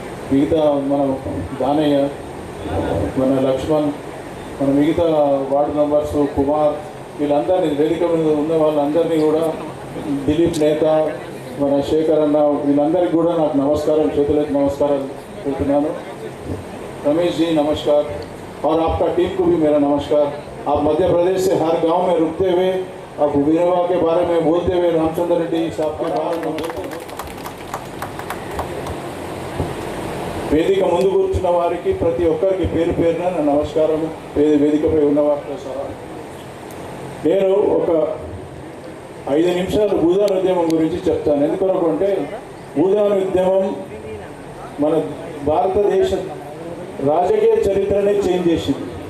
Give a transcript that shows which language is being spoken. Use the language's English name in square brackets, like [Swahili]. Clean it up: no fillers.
[Telugu] మిగతా మన దానయ్య, మన లక్ష్మణ్, మన మిగతా వార్డు మెంబర్స్, కుమార్, వీళ్ళందరినీ వేదిక మీద ఉన్న వాళ్ళందరినీ కూడా, దిలీప్ నేత, మన శేఖర్ అన్న, వీళ్ళందరికీ కూడా నాకు నమస్కారం, చేతులకి నమస్కారాలు పెడుతున్నాను. [Hindi] रमेश जी नमस्कार, और आपका टीम को भी मेरा नमस्कार. आप मध्य प्रदेश से हर गांव में रुकते हुए आप विनोबा के बारे में बोलते हुए रामचंद्र रेड्डी साहब के बारे में [Telugu] వేదిక ముందు కూర్చున్న వారికి ప్రతి ఒక్కరికి పేరు పేరున నా నమస్కారం. వేదికపై ఉన్న వారితో సహా నేను ఒక 5 నిమిషాలు భూదాన్ ఉద్యమం గురించి చెప్తాను. ఎందుకొరకు అంటే భూదాన్ ఉద్యమం మన భారతదేశ రాజకీయ చరిత్రనే చేంజ్ చేసింది.